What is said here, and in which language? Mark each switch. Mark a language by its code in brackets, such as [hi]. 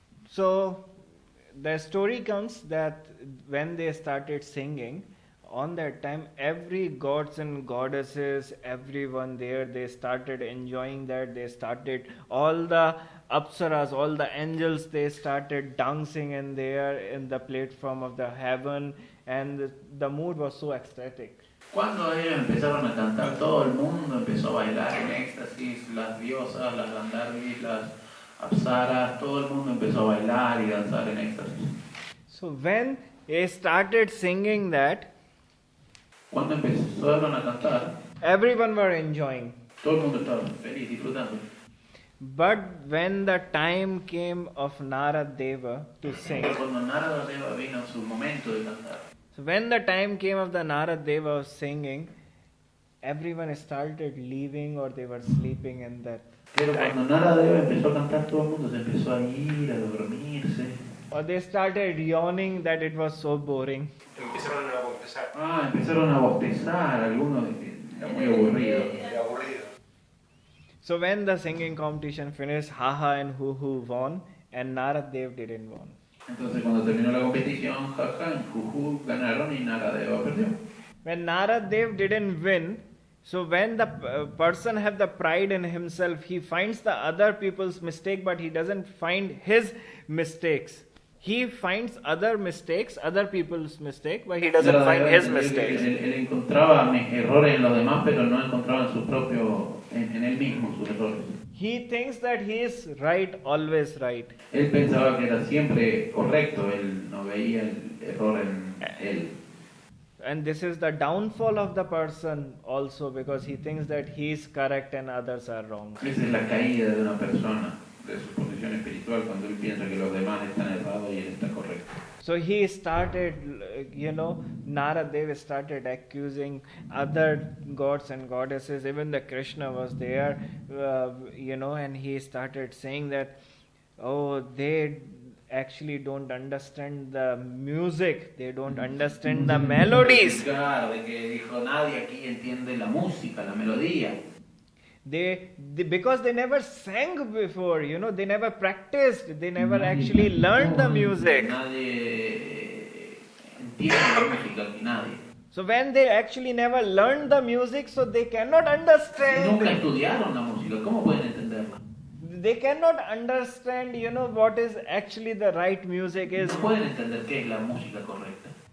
[en] So the story comes that when they started singing, on that time every gods and goddesses, everyone there, they started enjoying that. They started, all the apsaras, all the angels, they started dancing in there in the platform of the heaven, and the mood was so ecstatic. [es] Cuando ellos empezaron a cantar, todo el mundo empezó a bailar en éxtasis, las diosas, las gandharvis, las apsaras, todo el mundo empezó a bailar y danzar en éxtasis. [en] So when they started singing that, [es] Cuando empezaron a cantar, [en] everyone were enjoying. [es] todo el mundo estaba feliz, disfrutando. [en] But when the time came of Naradev to sing, [es] Pero cuando Naradev vino su momento de cantar, [en] so when the time came of the Naradev of singing, everyone started leaving or they were sleeping in that [es] pero [en] time. [es] cuando Naradev empezó a cantar, todo el mundo se empezó a ir, a dormirse. [en] Or they started yawning that it was so boring. [es] Empezaron a bostezar. Empezaron a bostezar, algunos era muy aburrido. Qué aburrido. [en] So when the singing competition finished, Jaja and Juju won and Naradev didn't won. [es] Entonces cuando terminó la competición, Jaja y Juju ganaron y Naradev perdió. [en] When Naradev didn't win, so when the person have the pride in himself, he finds the other people's mistake, but he doesn't find his mistakes. He finds other mistakes, other people's mistake, but he doesn't find his mistakes. [es] Él encontraba errores en los demás, pero no encontraba en su propio, en él mismo sus errores. [en] He thinks that he is right, always right. [es] Él pensaba que era siempre correcto, él no veía el error en él. [en] And this is the downfall of the person also, because he thinks that he is correct and others are wrong. [es] Esa es la caída de una persona, de su posición espiritual, cuando él piensa que los demás están errados y él está correcto. [en] So he started, Naradev started accusing other gods and goddesses. Even the Krishna was there, and he started saying that, oh, they actually don't understand the music, they don't understand the melodies. [es] De que dijo, nadie aquí entiende la música, la melodía. [en] They because they never sang before, they never practiced, they never actually learned the music. [es] Nadie entiende la música aquí, nadie. [en] So when they actually never learned the music, so they cannot [es] Nunca [en] understand. [es] estudiaron la música, ¿cómo pueden entenderla? [en] They cannot understand, what is actually the right music is. [es] No pueden entender qué es la música correcta.